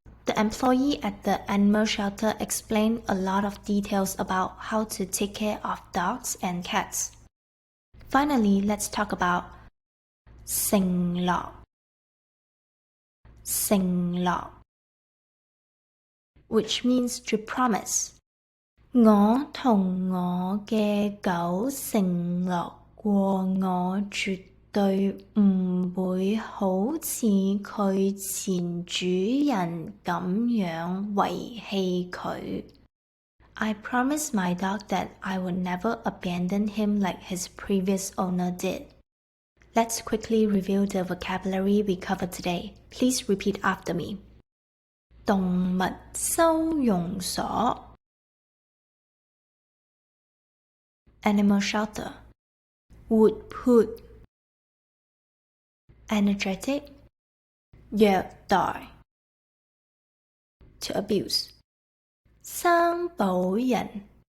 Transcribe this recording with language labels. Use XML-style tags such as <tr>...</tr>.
<en>The employee at the animal shelter explained a lot of details about how to take care of dogs and cats. Finally, let's talk about 承諾。承諾 which means to promise.</en> <zh>我同我嘅狗承諾過我絕對唔會好似佢前主人咁樣遺棄佢。</zh> <en>I promised my dog that I would never abandon him like his previous owner did. Let's quickly review the vocabulary we covered today. Please repeat after me. 動物收容所 Animal shelter 活潑 Energetic 虐待 To abuse 生保人</en>